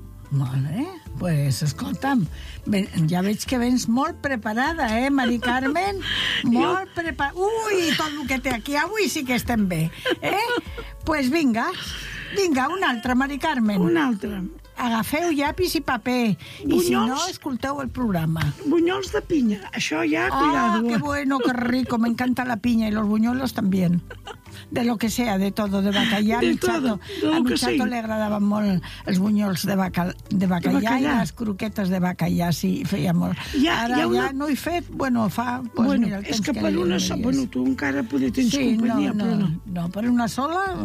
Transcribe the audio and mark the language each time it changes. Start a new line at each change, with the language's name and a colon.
Catalan: Molt bé. Pues, escolta'm, ja veig que vens molt preparada, eh, Mari Carmen? Molt preparada. Ui, tot el que té aquí avui sí que estem bé, eh? Pues vinga, vinga, una altra, Mari Carmen. Una altra. Agafeu llapis i paper. Bunyols... I si no, escolteu el programa. Bunyols de pinya, això ja, cuidado.
Spanish: Ah, qué bueno, qué rico, me encanta la piña y los buñuelos también. De lo que sea, de todo, de bacallà. De todo, de lo que
Catalan: sigui. A mi xato li agradaven molt els bunyols de bacallà i les croquetes de bacallà, sí, feia molt. Ara ja no he fet, bueno, fa... Bueno, és que per una sola... Bueno, tu encara poder tens companyia, però no. No, per una sola...